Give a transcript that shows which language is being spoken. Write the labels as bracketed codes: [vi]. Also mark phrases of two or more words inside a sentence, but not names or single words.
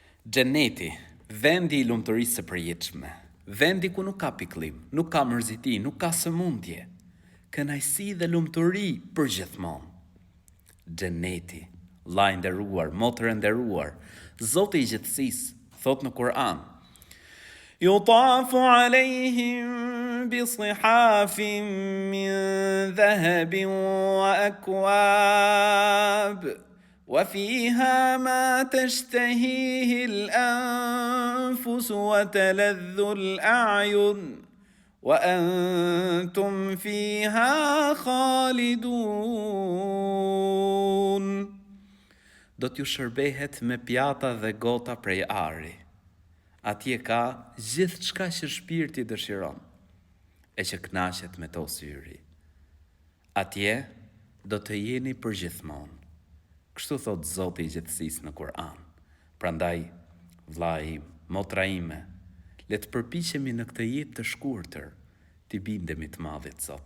[sq] Xheneti, vendi i lumturisë së përjetshme, vendi ku nuk ka pikëllim, nuk ka mërziti, nuk ka sëmundje, kënaqësi dhe lumturi përgjithmonë. Xheneti, vllai i nderuar, motër e nderuar, Zoti i gjithësisë thot në Kur'an: [ar] يطاف عليهم بصحاف من ذهب وأكواب وفيها ما تشتهيه الأنفس وتلذ الأعين وأنتم فيها خالدون. [sq] Do t'ju shërbehet me pjata dhe gota prej ari. Atje ka gjithë çka që shpirti dëshiron, e që kënaqet me to syri. Atje do të jeni përgjithmonë. Kështu thot Zoti i gjithësisë në Kur'an. Prandaj, vllai, motra ime, le të përpiqemi në këtë jetë të shkurtër, t'i bindemi të Madhit Zot.